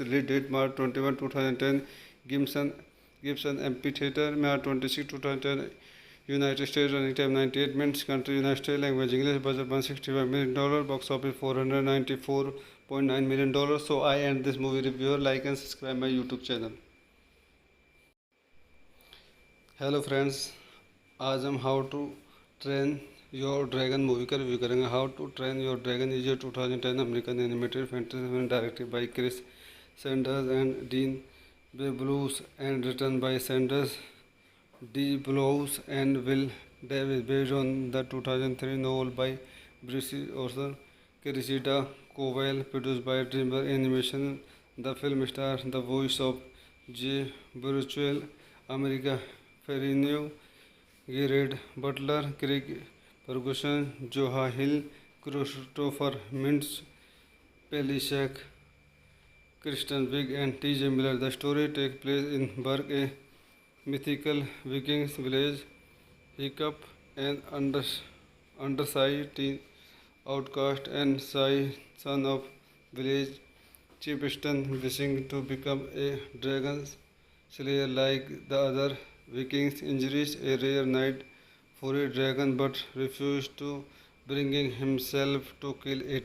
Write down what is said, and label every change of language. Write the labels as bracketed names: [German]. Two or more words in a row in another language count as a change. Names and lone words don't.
[English] Release date March 21, 2010. Gibson Amphitheater. March 26, 2010. United States. Running time 98 minutes. Country United States. Language English. Budget $165 million. Box office $494.9 million. So I end this movie review. Like and subscribe my YouTube channel. hello friends, [Hindi] आज हम हाउ टू ट्रेन योर ड्रैगन मूवी का रिव्यू करेंगे। [English] How to Train Your Dragon is a 2010 American animated fantasy film directed by Chris Sanders and Dean Beblous and written by Sanders De Blos and Will Davies, based on the 2003 novel by Brisi Orson Cressida Cowell, produced by DreamWorks Animation. The film star the voice of Jay Bruchual, America Ferinyu, Gerard Butler, Craig Ferguson, Joha Hill, Christopher Mints, Pelishack, Kristen Wiig and T.J. Miller. The story take place in Berg, a mythical Vikings village. Hiccup, an undersized teen outcast and shy son of village chieftain, wishing to become a dragon slayer like the other Vikings, injures a rare knight for a dragon but refuses to, bringing himself to kill it.